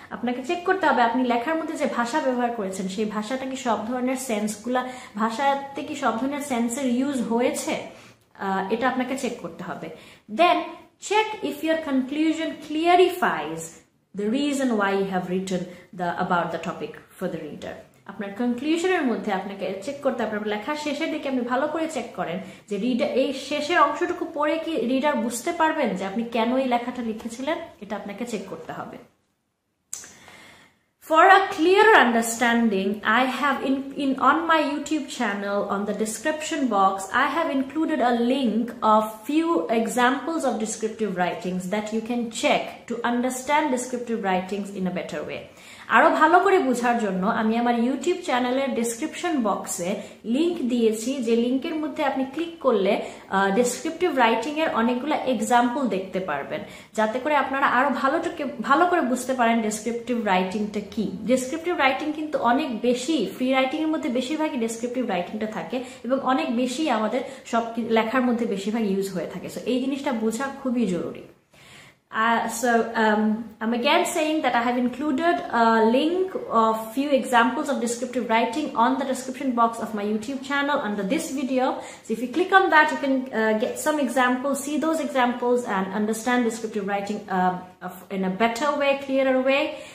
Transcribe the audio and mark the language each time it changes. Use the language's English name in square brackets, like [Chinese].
[Bangla] আপনাকে চেক করতে হবে আপনি লেখার মধ্যে যে ভাষা ব্যবহার করেছেন সেই ভাষাটা কি সব ধরনের ভাষাতে কি সব ধরনের সেন্সের ইউজ হয়েছে, এটা আপনাকে চেক করতে হবে। [English] Then check if your conclusion clarifies the reason why you have written about the topic for the reader. [Bangla] আপনার কনক্লুশনের মধ্যে আপনাকে চেক করতে হবে, আপনার লেখার শেষের দিকে আপনি ভালো করে চেক করেন যে রিডার এই শেষের অংশটুকু পড়ে কি রিডার বুঝতে পারবেন যে আপনি কেন এই লেখাটা লিখেছিলেন, এটা আপনাকে চেক করতে হবে। [English] For a clearer understanding, I have on my YouTube channel, on the description box, I have included a link of few examples of descriptive writings that you can check to understand descriptive writings in a better way. [Bangla] আরো ভালো করে বোঝার জন্য আমি আমার YouTube চ্যানেলের description বক্সে link দিয়েছি, যে লিংকের মধ্যে আপনি ক্লিক করলে ডেসক্রিপটিভ রাইটিং এর অনেকগুলো এক্সাম্পল দেখতে পারবেন, যাতে করে আপনারা আরো ভালো করে বুঝতে পারেন ডেসক্রিপটিভ রাইটিংটা কি। ডেসক্রিপটিভ রাইটিং কিন্তু অনেক বেশি, ফ্রি রাইটিং এর মধ্যে বেশিরভাগই ডেসক্রিপটিভ রাইটিংটা থাকে এবং অনেক বেশি আমাদের সব লেখার মধ্যে বেশিরভাগ ইউজ হয়ে থাকে। সো এই জিনিসটা বোঝা খুবই জরুরি। [English] I'm again saying that I have included a link of few examples of descriptive writing on the description box of my YouTube channel under this video. So if you click on that, you can get some examples, see those examples and understand descriptive writing in a better way, clearer way.